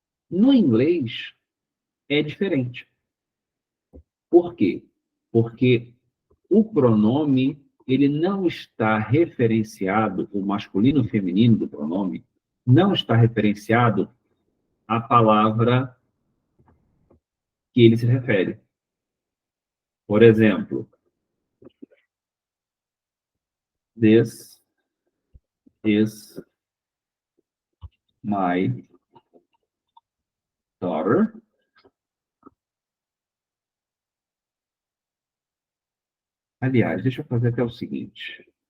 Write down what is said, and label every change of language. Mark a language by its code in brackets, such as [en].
[pt] No inglês, é diferente. Por quê? Porque o pronome, ele não está referenciado, o masculino e o feminino do pronome, não está referenciado à palavra que ele se refere. Por exemplo, [en] this is my daughter. [pt] Aliás, deixa eu fazer até o seguinte.